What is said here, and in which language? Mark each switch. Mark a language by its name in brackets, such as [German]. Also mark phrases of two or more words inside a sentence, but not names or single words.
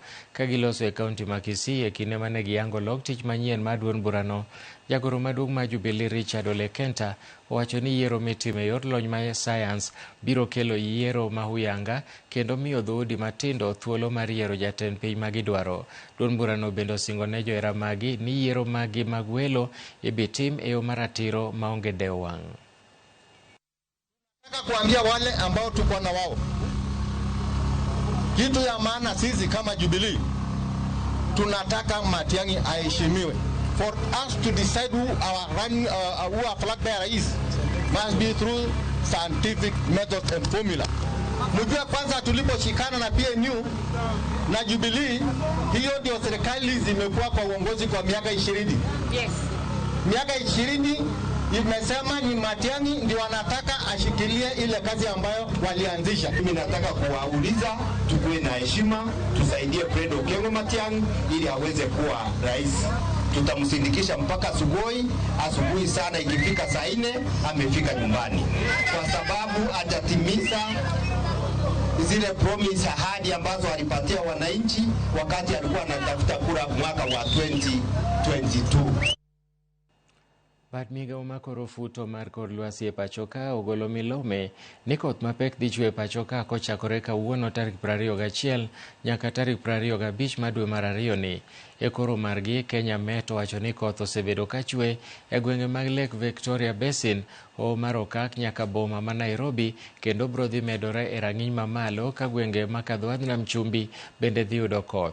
[Luo (Kenya and Tanzania)] Ka giloso e kaunti ma Kisii e kinde mane giyango log tich manyien mar duond burano, jagoro maduong' ma Jubilee Richard Ole Kenta owacho ni yiero mitimo e yor lony ma science biro kelo yiero ma huyanga kendo miyo dhoudi matindo thuolo mar yiero jatend piny ma gidwaro. Duond burano bende osingo ne johera magi ni yiero magi mag welo ibitim e yo mar ratiro maonge dewo wang'. [Swahili] Nataka kuambia wale ambao tuko na wao kitu ya maana, sisi kama Jubilee tunataka Matiang'i aheshimiwe. [English] For us to decide who our flag bearer is must be through scientific methods and formula. [Swahili] Mjue kwanza tuliposhikana na PNU na Jubilee, hiyo ndio serikali zimekuwa kwa uongozi kwa miaka 20. Yes. Miaka 20 imesema ni Matiang'i ndio wanataka ashikilie ile kazi ambayo walianzisha. Mimi nataka kuwauliza tukue na heshima, tusaidie Fred Okengo Matiang'i ili aweze kuwa rais. Tutamsindikisha mpaka asubuhi sana, ikifika saa 4 amefika nyumbani, kwa sababu hajatimiza zile promise, ahadi ambazo alipatia wananchi wakati alikuwa anatafuta kura mwaka wa 2022. [Luo (Kenya and Tanzania)] Bad migao makoro futo mar kor lwasi e pachoka ogolo milome ni koth mapek dhi chwe e pachoka kochakore kawuono tarik 21 nyaka tarik 25 ma dwe mar 2 ni. E koro margi, Kenya Met wacho ni koth osebedo ka chwe e gwenge mag Lake Victoria Basin, Hoho mar Okak nyaka boma ma Nairobi, kendo bro dhi medore e rang'iny mamalo ka gwenge makadho nam chumbi bende dhi yudo koth.